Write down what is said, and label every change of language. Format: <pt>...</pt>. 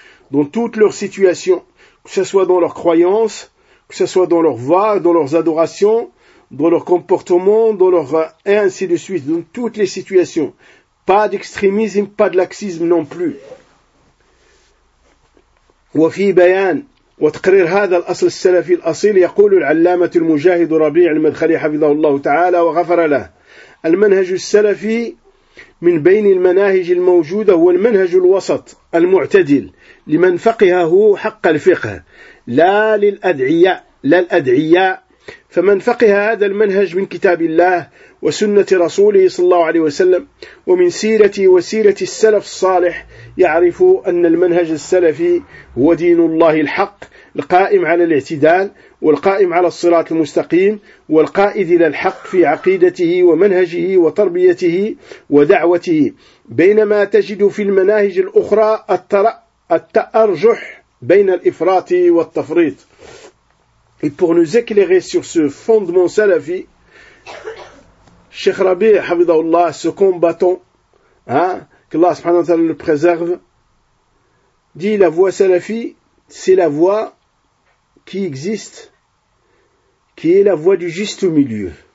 <fr>Dans toute leur situation, que ce soit dans leurs croyances, que ce soit dans leurs voix, dans leurs adorations, dans leur comportement, dans leur et ainsi de suite, dans toutes les situations. Pas d'extrémisme, pas de laxisme non plus.</fr> <ar>وفي بيان وتقرير هذا الأصل السلفي الأصيل يقول العلامة المجاهد ربيع المدخلي حفظه الله تعالى وغفر له المنهج السلفي من بين المناهج الموجودة هو المنهج الوسط المعتدل لمن فقهه حق الفقه لا الأدعياء فمن فقه هذا المنهج من كتاب الله وسنة رسوله صلى الله عليه وسلم ومن سيرتي وسيرة السلف الصالح يعرف أن المنهج السلفي هو دين الله الحق القائم على الاعتدال والقائم على الصراط المستقيم والقائد إلى الحق في عقيدته ومنهجه وتربيته ودعوته بينما تجد في المناهج الأخرى التأرجح بين الإفراط والتفريط.</ar> <fr>Et pour nous éclairer sur ce fondement salafi, Cheikh Rabi, Hafidhahullah, ce combattant, hein, que Allah subhanahu wa ta'ala le préserve, dit la voie salafi, c'est la voie qui existe, qui est la voie du juste milieu.</fr>